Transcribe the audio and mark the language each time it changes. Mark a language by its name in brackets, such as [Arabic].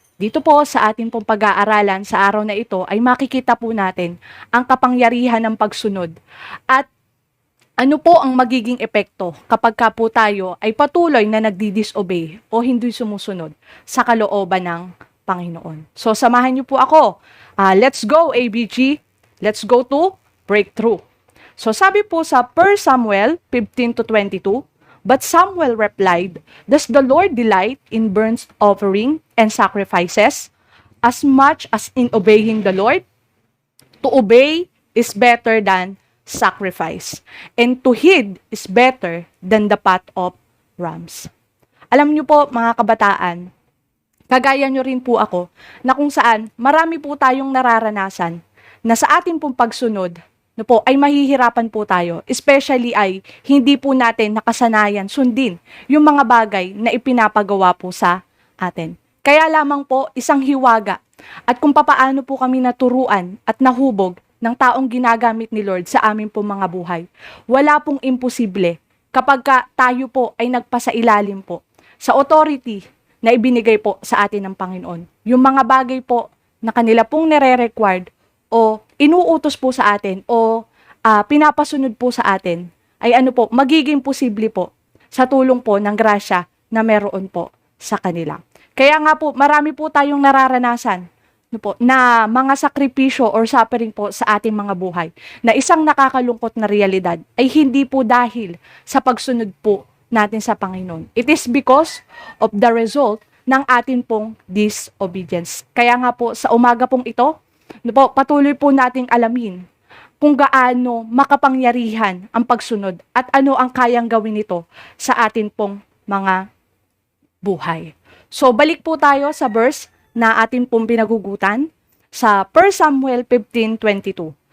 [Filipino] Dito po sa ating pong pag-aaralan sa araw na ito ay makikita po natin ang kapangyarihan ng pagsunod at ano po ang magiging epekto kapag ka po tayo ay patuloy na nagdi-disobey o hindi sumusunod sa kalooban ng Panginoon. So samahan niyo po ako. [English] Let's go ABG. Let's go to breakthrough. [Filipino] So sabi po sa [English] 1 Samuel 15-22, but Samuel replied, does the Lord delight in burnt offering and sacrifices as much as in obeying the Lord? To obey is better than sacrifice, and to heed is better than the fat of rams. [Filipino] Alam niyo po mga kabataan, kagaya niyo rin po ako, na kung saan marami po tayong nararanasan na sa ating pong pagsunod, ay mahihirapan po tayo, especially ay hindi po natin nakasanayan sundin yung mga bagay na ipinapagawa po sa atin. Kaya lamang po isang hiwaga at kung papaano po kami naturuan at nahubog ng taong ginagamit ni Lord sa amin po mga buhay. Wala pong imposible kapag tayo po ay nagpasailalim po sa authority na ibinigay po sa atin ng Panginoon. Yung mga bagay po na kanila pong nire-required o inuutos po sa atin o pinapasunod po sa atin ay magiging posible po sa tulong po ng grasya na meron po sa kanila. Kaya nga po, marami po tayong nararanasan na mga sakripisyo or suffering po sa ating mga buhay na isang nakakalungkot na realidad ay hindi po dahil sa pagsunod po natin sa Panginoon. [English] It is because of the result [Filipino] ng atin pong [English] disobedience. [Filipino] Kaya nga po sa umaga pong ito, patuloy po nating alamin kung gaano makapangyarihan ang pagsunod at ano ang kayang gawin nito sa atin pong mga buhay. So balik po tayo sa verse na atin pong pinagugutan sa 1 Samuel 15:22.